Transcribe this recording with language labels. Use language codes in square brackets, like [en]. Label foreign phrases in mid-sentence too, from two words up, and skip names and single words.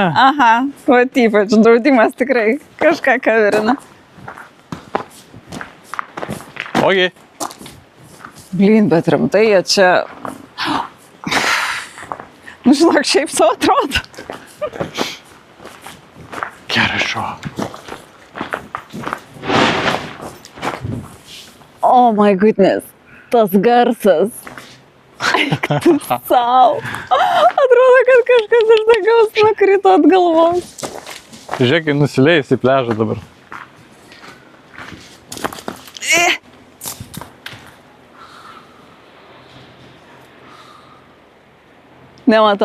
[lt] Aha, va ypač draudimas tikrai kažką coverina. Ogi. Blin, bet rimtai jie čia... Nu žinok, šiaip savo atrodo. Gerai šo. [en] Oh my goodness, [lt] tas garsas. Eik tu sau. Atrodo, kad kažkas iš dangaus nukrito ant galvos. Žiūrėk, nusileis į pliažą dabar. Nematau.